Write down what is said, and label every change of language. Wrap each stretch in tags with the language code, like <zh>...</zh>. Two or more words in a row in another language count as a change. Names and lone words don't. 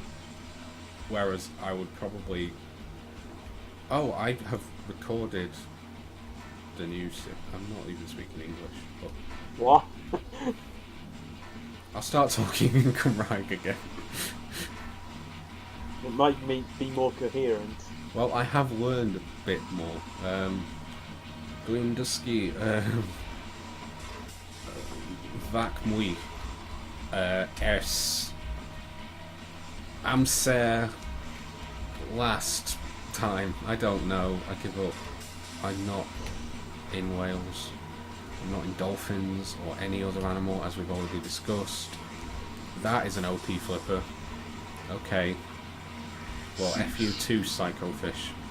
<en>Whereas I would probably... Oh, I have recorded the new... I'm not even speaking English, but... What? I'll start talking in Cymraeg again. It might be more coherent. Well, I have learned a bit more.</en> <cy>Dwi'n dysgu fac mwy ers amser</cy> <en>last time. I don't know. I give up. I'm not in Wales. I'm not in dolphins or any other animal, as we've already discussed. That is an OP flipper. Okay. Well, F you too, Psycho Fish.</en>